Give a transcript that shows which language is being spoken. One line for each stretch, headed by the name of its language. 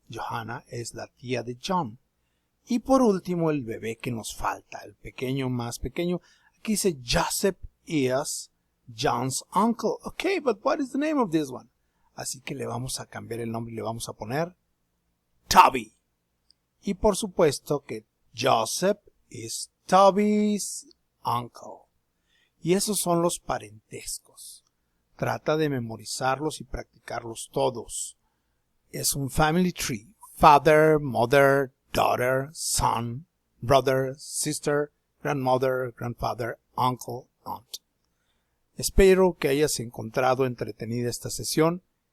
Spanish: Johanna es la tía de John. Y por último, el bebé que nos falta, el pequeño más pequeño. Aquí dice
English: Joseph is John's uncle. Okay, but what is the name of this one?
Spanish: Así que le vamos a cambiar el nombre y le vamos a poner Toby. Y por supuesto que
English: Joseph is Toby's uncle.
Spanish: Y esos son los parentescos. Trata de memorizarlos y practicarlos todos. Es un family tree.
English: Father, mother, daughter, son, brother, sister, grandmother, grandfather, uncle, aunt.
Spanish: Espero que hayas encontrado entretenida esta sesión.